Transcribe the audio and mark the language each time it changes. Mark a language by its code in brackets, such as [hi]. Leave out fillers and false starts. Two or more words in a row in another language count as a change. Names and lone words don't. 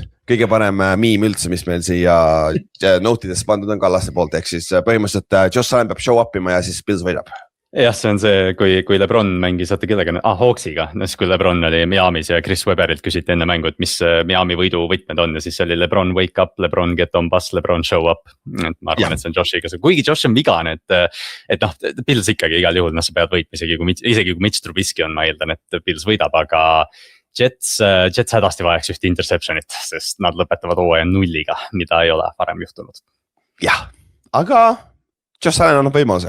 [et] Kõige parem miim üldse, mis meil siia notidesse pandud on Kallaste poolt, ehk siis põhimõtteliselt Josh Allen peab [en] show up [et] ima ja siis Bills võidab. Jah, see on see, kui LeBron mängis, vaata kellega, Hawksiga, kui LeBron oli Miami's ja Chris Webberilt küsiti enne mängu, et mis Miami võidu võtmed on ja siis oli [en] LeBron wake up, LeBron get on bus, LeBron show up. [et] Et ma arvan, et see on Joshiga, kuigi Josh on vigane, et noh, Bills ikkagi igal juhul, sa pead võitma, isegi kui Mitch Trubisky on, ma eeldan, et Bills võidab, aga Jets hädasti vajaks ühte interceptionit, sest nad lõpetavad hooaja 0, mida ei ole varem juhtunud. Jah, aga Josh Allen annab võimaluse.